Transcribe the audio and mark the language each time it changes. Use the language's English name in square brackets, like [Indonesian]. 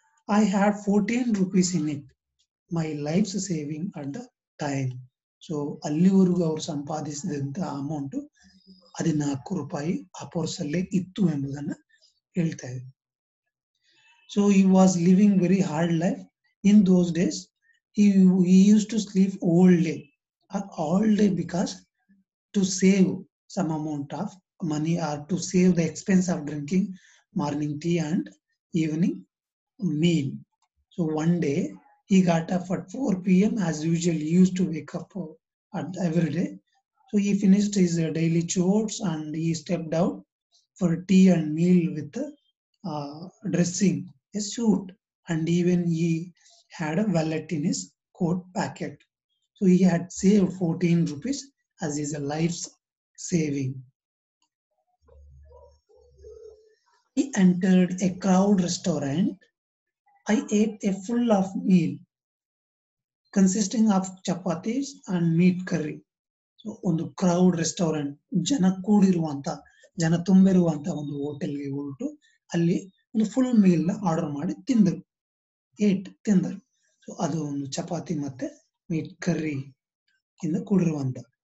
[English] I had 14 rupees in it, my life's saving at the time. [Kannada] So ಅಲ್ಲಿವರೆಗೂ ಅವ್ರು ಸಂಪಾದಿಸಿದಂತ amount 14 ರೂಪಾಯಿ ಆ purse ಅಲ್ಲೇ ಇತ್ತು ಎಂಬುದನ್ನ ಹೇಳ್ತಾ ಇದೆ. [English] So he was living very hard life. In those days he used to sleep all day because to save some amount of money or to save the expense of drinking morning tea and evening meal. So one day he got up at 4 PM as usual. He used to wake up every day. So he finished his daily chores and he stepped out for tea and meal with dressing a suit, and even he had a wallet in his coat pocket. So he had saved 14 rupees as his life's saving. He entered a crowd restaurant. I ate a full of meal consisting of chapatis and meat curry. [Kannada] So ಒಂದು crowd restaurant, ಜನ ಕೂಡಿರುವಂತ, ಜನ ತುಂಬಿರುವಂತ ಒಂದು ಹೋಟೆಲ್ಗೆ ಹೊರಟು ಅಲ್ಲಿ ಒಂದು full meal order ಮಾಡಿ ತಿಂದರು. ಸೊ ಅದು ಒಂದು ಚಪಾತಿ ಮತ್ತೆ ಮೀಟ್ ಕರ್ರಿ ಇಂದ ಕೂಡಿರುವಂತ.